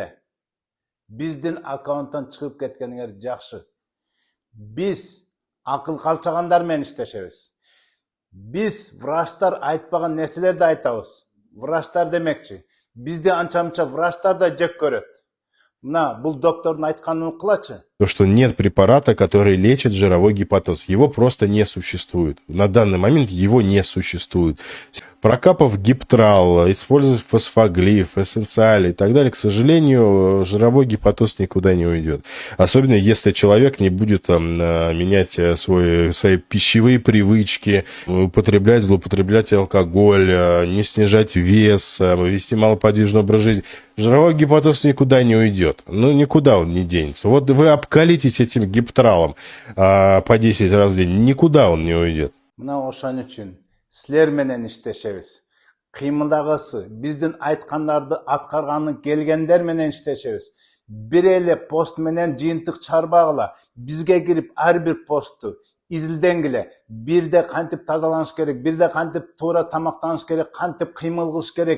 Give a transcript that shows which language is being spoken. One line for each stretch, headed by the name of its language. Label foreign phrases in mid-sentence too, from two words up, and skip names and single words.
Kyrgyz: Биздин аккаунттан чыгып кеткениңер жакшы. Биз акыл калчагандар менен иштешебиз. Биз врачтар айтпаган нерселерди айтабыз. Врачтар демекчи, бизди анча-мынча врачтар да жек көрөт. Мына бул доктордун айтканын кылачы.
Russian: То, что нет препарата, который лечит жировой гепатоз. Его просто не существует. На данный момент его не существует. Прокапав гиптрал, использовав фосфоглиф, эссенциаль и так далее, к сожалению, жировой гепатоз никуда не уйдет. Особенно если человек не будет менять свои пищевые привычки, злоупотреблять алкоголь, не снижать вес, вести малоподвижный образ жизни. Жировой гепатоз никуда не уйдет. Ну, никуда он не денется. Вот вы обкалитесь этим гиптралом по 10 раз в день, никуда он не уйдет.
Kyrgyz: Силер менен иштешебиз. Кыймылдагысы, биздин айткандарды аткарганын келгендер менен иштешебиз. Бир эле пост менен жыйынтык чыгарбагыла. Бизге кирип ар бир постту изилденгиле. Бирде кантип тазаланыш керек, бирде кантип туура тамактаныш керек, кантип кыймыл кылыш керек.